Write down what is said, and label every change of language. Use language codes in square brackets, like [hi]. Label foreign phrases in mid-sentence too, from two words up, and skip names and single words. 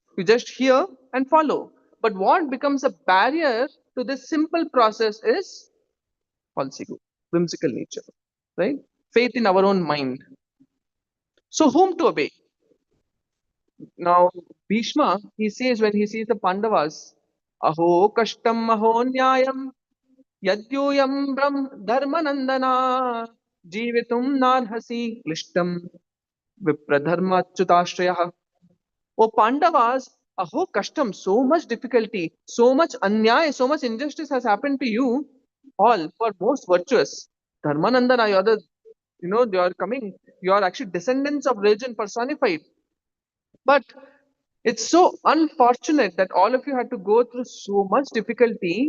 [en] You just hear and follow. But what becomes a barrier to this simple process is false ego, whimsical nature, right? Faith in our own mind. So, whom to obey? Now, Bhishma, he says when he sees the Pandavas, [sa] Aho kashtam aho nyayam yadyuyam brahm dharmanandana jivitum narhasi klishtam vipradharma chutashrayah. [en] O Pandavas, [sa] aho kashtam, [en] so much difficulty, so much anyay, so much injustice has happened to you, all who are most virtuous. Dharmanandana, you are the, you are coming, you are actually descendants of religion personified. But it's so unfortunate that all of you had to go through so much difficulty.